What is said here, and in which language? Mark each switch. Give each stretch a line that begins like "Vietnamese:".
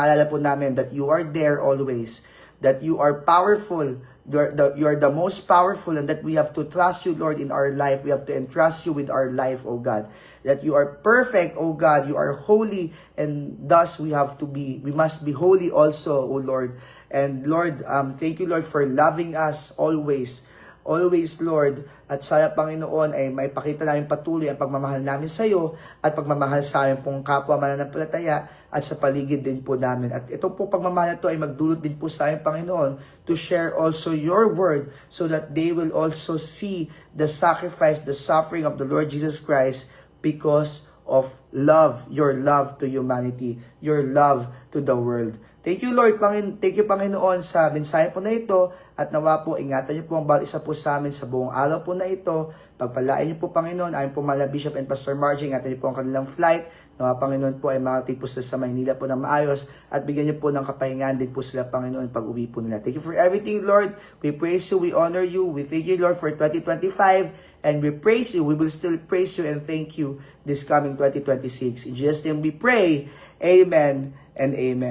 Filipino: Maalala po namin
English: that you are there always, that you are powerful, you are the most powerful, and that we have to trust you, Lord, in our life. We have to entrust you with our life, O God. That you are perfect, O God. You are holy, and thus we must be holy also, O Lord. And Lord, thank you, Lord, for loving us always. Always, Lord.
Filipino: At sana, Panginoon, ay maipakita namin patuloy ang pagmamahal namin sa iyo at pagmamahal sa amin pong kapwa mananampalataya at sa paligid din po namin. At ito po pagmamahal na ito ay magdulot din po sa amin, Panginoon,
English: to share also your word so that they will also see the sacrifice, the suffering of the Lord Jesus Christ because of love, your love to humanity, your love to the world. Thank you, Lord. Thank you,
Filipino: Panginoon, sa mensahe po na ito. At nawa po, ingatan niyo po ang bawat isa po sa amin sa buong araw po na ito. Pagpalain niyo po, Panginoon, ayon po mga Bishop and Pastor Margie. Ingatan niyo po ang kanilang flight. Nawa, Panginoon po, ay makarating po sila sa Maynila po ng maayos. At bigyan niyo po ng kapahingaan din po sila, Panginoon, pag uwi po nila.
English: Thank you for everything, Lord. We praise you, we honor you. We thank you, Lord, for 2025. And we praise you. We will still praise you and thank you this coming 2026. In Jesus' name we pray. Amen and amen.